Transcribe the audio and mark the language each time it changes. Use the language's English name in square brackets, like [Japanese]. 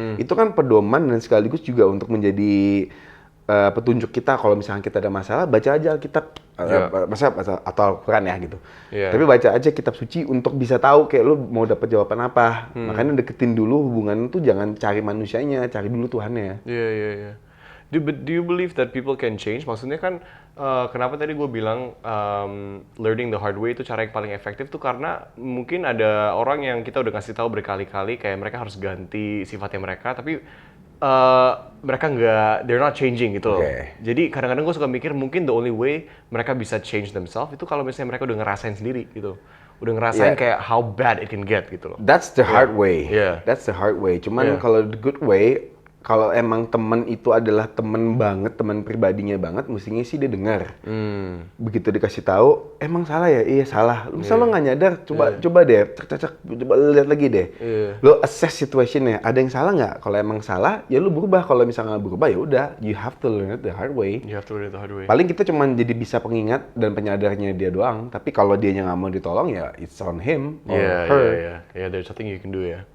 [Indonesian] Itu kan pedoman dan sekaligus juga untuk menjadi petunjuk kita kalau misalnya kita ada masalah, baca aja Alkitab atau Al-Quran ya gitu. Iya. Tapi baca aja kitab suci untuk bisa tahu kayak lu mau dapat jawaban apa. Makanya deketin dulu hubungan tuh jangan cari manusianya, cari dulu Tuhannya. Iya. [English] Do you believe that people can change? [Indonesian] Maksudnya kan kenapa tadi gue bilang [English] learning the hard way [Indonesian] itu cara yang paling efektif tuh karena mungkin ada orang yang kita udah kasih tahu berkali-kali kayak mereka harus ganti sifatnya mereka, tapi mereka [English] they're not changing [Indonesian] gitu loh. Oke. Jadi kadang-kadang gue suka mikir mungkin [English] the only way [Indonesian] mereka bisa [English] change themselves [Indonesian] itu kalau misalnya mereka udah ngerasain sendiri gitu. Udah ngerasain [English] Yeah. [Indonesian] kayak [English] how bad it can get [Indonesian] gitu loh. [English] That's the hard way. Yeah. That's the hard way. [Indonesian] Cuman [English] Yeah. [Indonesian] kalau [English] the good way, [Indonesian] kalau emang temen itu adalah temen banget, temen pribadinya banget, mestinya sih dia dengar. Begitu dikasih tahu, emang salah ya? Iya salah. Misal lo nggak nyadar, coba deh, coba lihat lagi deh. Lo assess situationnya, ada yang salah nggak? Kalau emang salah, ya lo berubah. Kalau misalnya nggak berubah, ya udah, [English] you have to learn it the hard way. You have to learn it the hard way. Paling kita [Indonesian] cuma jadi bisa pengingat dan penyadarnya dia doang. Tapi kalau dia nggak mau ditolong, ya [English] it's on him or her. Yeah, there's nothing you can do ya.